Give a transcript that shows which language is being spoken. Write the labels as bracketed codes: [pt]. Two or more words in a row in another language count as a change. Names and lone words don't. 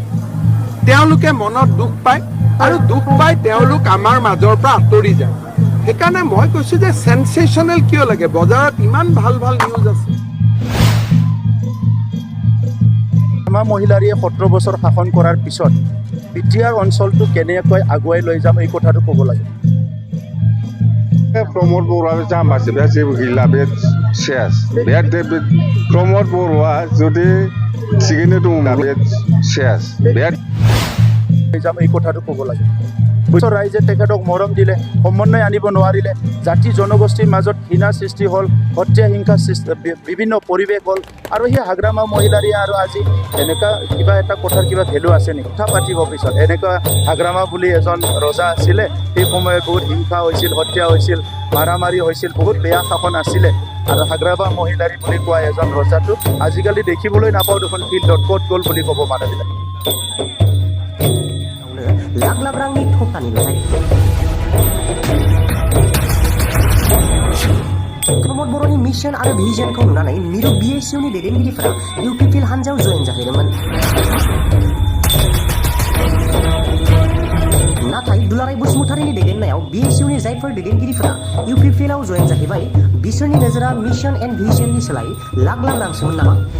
[as] তেওঁলোকে মনত দুখ পায় আৰু দুখ পাই তেওঁলোক আমাৰ মাজৰ পৰা আঁতৰি যায়। সেইকাৰণে মই কৈছোঁ যে সেনসেশনেল কিয় লাগে, বজাৰত ইমান ভাল ভাল নিউজ আছে। আমাৰ মহিলাৰীয়ে 17 বছৰ শাসন কৰাৰ পিছত বিটিআৰ অঞ্চলটো কেনেকৈ আগুৱাই লৈ যাম এই কথাটো ক'ব লাগে। [brx] प्रमोद बर'आ जाम्बासो, बे जेबो गैला, बे सेस। बे प्रमोद बर'आ जुदि थिगैनो दंना बे सेस। बे [as] যাম এই কথাটো ক'ব লাগে। ৰাইজে তেখেতক মৰম দিলে, সমন্বয় আনিব নোৱাৰিলে, জাতি জনগোষ্ঠীৰ মাজত ঘৃণা সৃষ্টি হ'ল, হত্যা হিংসা বিভিন্ন পৰিৱেশ হ'ল আৰু সেই হাগ্ৰামা মহিলাৰী আৰু আজি এনেকুৱা কিবা এটা কথাৰ কিবা ভেলু আছে নেকি? কথা পাতিব পিছত এনেকুৱা হাগ্ৰামা বুলি এজন ৰজা আছিলে, সেই সময়ত বহুত হিংসা হৈছিল, হত্যা হৈছিল, মাৰামাৰি হৈছিল, বহুত বেয়া শাসন আছিলে আৰু হাগ্ৰামা মহিলাৰী বুলি কোৱা এজন ৰজাটো আজিকালি দেখিবলৈ নাপাওঁ দেখোন, ফিল্ডত ক'ত গ'ল বুলি ক'ব মানুহবিলাক। [brx] लाख लाख रांनि थफ्लानि लुथाय। प्रमोद बर'नि मिशन आरो भिजनखौ नुनानै मिरु बिएसइउनि दैदेनगिरिफोरा इउपिपिएल हान्जायाव जयेन जाहैदोंमोन। नाथाय दुलाराय बसुमतारीनि दैदेननायाव बिएसइउनि जायफोर दैदेनगिरिफोरा इउपिपिएलआव जयेन जाहैबाय बिसोरनि नोजोरा [en] mission and visionनि [brx] सोलाय लाख लाख रांसोमोन नामा?